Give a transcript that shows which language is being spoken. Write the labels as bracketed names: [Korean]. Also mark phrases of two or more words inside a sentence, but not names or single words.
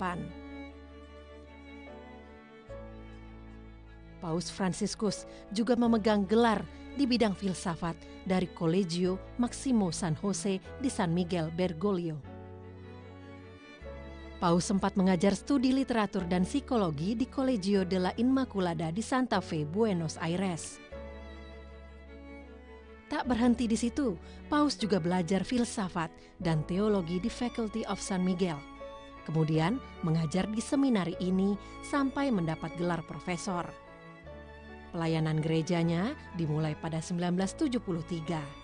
[Indonesian] Paus Fransiskus juga memegang gelar di bidang filsafat dari Collegio Maximo San Jose di San Miguel Bergoglio. Paus sempat mengajar studi literatur dan psikologi di Collegio della Immaculada di Santa Fe, Buenos Aires. Tak berhenti di situ, Paus juga belajar filsafat dan teologi di Faculty of San Miguel. Kemudian mengajar di seminari ini sampai mendapat gelar profesor. Pelayanan gerejanya dimulai pada 1973.